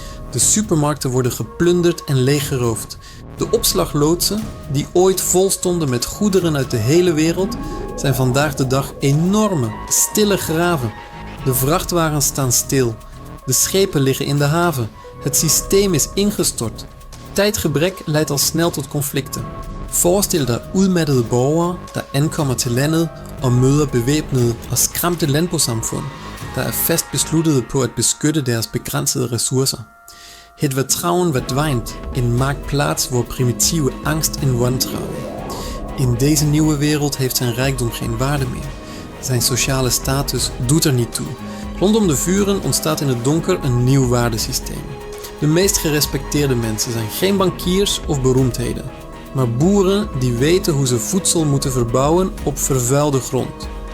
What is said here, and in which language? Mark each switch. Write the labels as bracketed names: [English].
[Dutch] De supermarkten worden geplunderd en leeggeroofd. De opslagloodsen, die ooit vol stonden met goederen uit de hele wereld, zijn vandaag de dag enorme, stille graven. De vrachtwagens staan stil. De schepen liggen in de haven. Het systeem is ingestort. Tijdgebrek leidt al snel tot conflicten. [Danish] Forestil dig udmattede borgere, der ankommer til landet og møder bevæbnede og skræmte landbosamfund. der er fast besluttede på at beskytte deres begrænsede ressourcer. [Dutch] Het vertrouwen verdwijnt en maakt plaats voor primitieve angst en wantrouwen. In deze nieuwe wereld heeft zijn rijkdom geen waarde meer. Zijn sociale status doet er niet toe. Rondom de vuren ontstaat in het donker een nieuw waardesysteem. De meest gerespecteerde mensen zijn geen bankiers of beroemdheden, maar boeren die weten hoe ze voedsel moeten verbouwen op vervuilde grond.